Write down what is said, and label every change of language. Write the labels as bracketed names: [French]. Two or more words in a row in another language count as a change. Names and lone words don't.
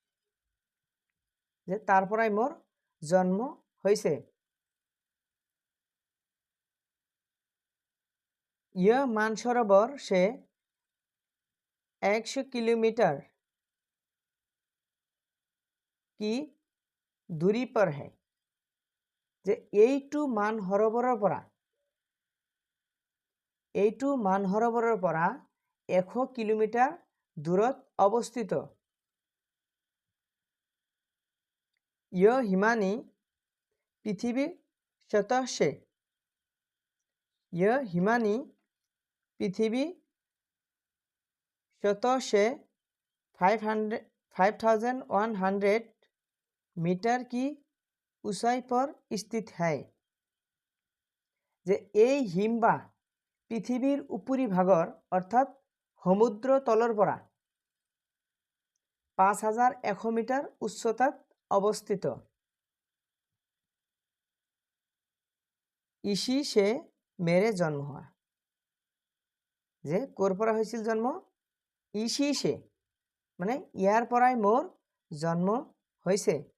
[Assamese] যে তাৰ পৰাই মোৰ জন্ম হৈছে। [Hindi] यह मानसरोवर से 100 किलोमीटर की दूरी पर है। [Assamese] যে এইটো মানসৰোবৰৰ পৰা 100 কিলোমিটাৰ দূৰত অৱস্থিত। [Hindi] यह हिमानी पृथ्वी सतह से 5100 मीटर की ऊंचाई पर स्थित है। [Assamese] যে এই হিমবাহ পৃথিৱীৰ উপৰি ভাগৰ অৰ্থাৎ সমুদ্ৰ তলৰ পৰা 5100 মিটাৰ উচ্চতাত অৱস্থিত। [Hindi] इसी से मेरे जन्म हुआ। [Assamese] যে ক'ৰ পৰা হৈছিল জন্ম? [Hindi] इसी से [Assamese] মানে ইয়াৰ পৰাই মোৰ জন্ম হৈছে।